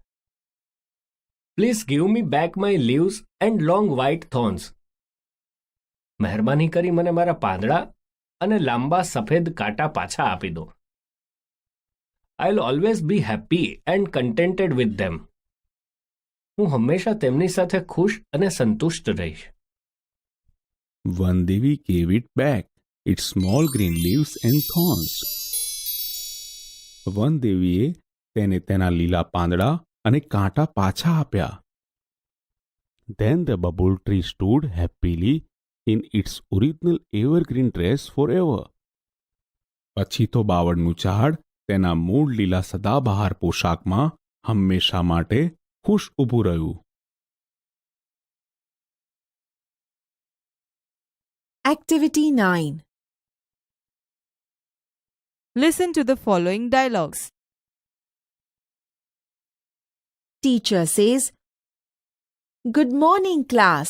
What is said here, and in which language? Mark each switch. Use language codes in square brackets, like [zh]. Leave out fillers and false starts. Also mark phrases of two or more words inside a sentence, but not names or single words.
[en] please give me back my leaves and long white thorns. [gu] મહેરબાની કરી મને મારા પાંદડા અને લાંબા સફેદ કાંટા પાછા આપી દો. [en] I will always be happy and contented with them. [gu] હું હંમેશા તેમની સાથે ખુશ અને સંતુષ્ટ રહીશ. [en] Vandevi gave it back, its small green leaves and thorns. [gu] વનદેવીએ તેને તેના લીલા પાંદડા અને કાંટા પાછા આપ્યા. [en] Then the bubble tree stood happily in its original evergreen dress forever. પછી તો બાવળનું ઝાડ તેના મૂળ લીલા સદાબહાર પોશાકમાં હંમેશા માટે ખુશ ઊભું રહ્યું. Activity 9. Listen to the following dialogues. Teacher says, "Good morning, class.